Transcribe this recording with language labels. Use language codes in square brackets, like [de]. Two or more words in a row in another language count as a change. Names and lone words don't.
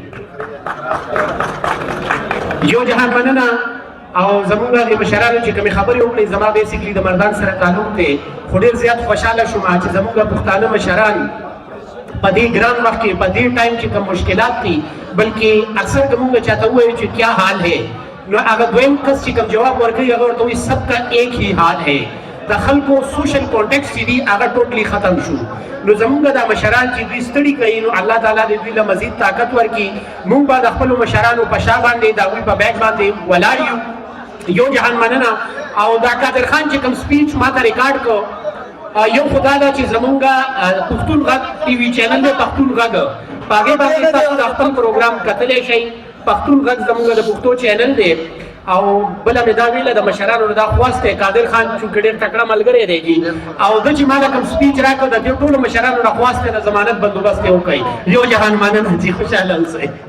[ps] یو جهان مننه او زموږ د مشرانو چې کومې خبرې وکړې زما بیسیکلی د مردان سره تعلق دی خو ډېر زیات خوشحاله شوم چې زموږ پښتانه مشران په دې ګران وخت کې په دې ټایم کې کوم مشکلات دي بلکې اکثر موږ چاته وایو چې [ur] کیا حال ہے [ps] نو هغه دویم کس چې کوم جواب ورکوي هغه ورته وایي [ur] سب کا ایک ہی حال ہے [ps] د خلکو [en] social contacts [ps] چې دي هغه ټوټلی ختم شو نو زمونږ دا مشران چې دوی ستړي کوي نو الله تعالی دې دوی له مزید طاقت ورکړي موږ به د خپلو مشرانو په شا باندې د هغوی په بیک باندې ولاړ یو جهان مننه او دا قادر خان چې کوم سپیچ ما ته ریکارډ کو یو خدا دا چې زمونږ پښتون غږ [en] TV channel [ps] دی پښتون غږ په هغې باندې تاسو د خپل پروګرام کتلی شئ پښتون غږ زموږ د پښتو چینل دی او بله مې دا ویله د مشرانو دا خواست دی قادر خان چونکې ډېر تکړه ملګری دی جي او ده چې ما له کوم سپیچ راکړ د دې ټولو مشرانو نه خواست دی د ضمانت بندوبست یې وکړئ یو جهان مننه جي خوشحاله اوسئ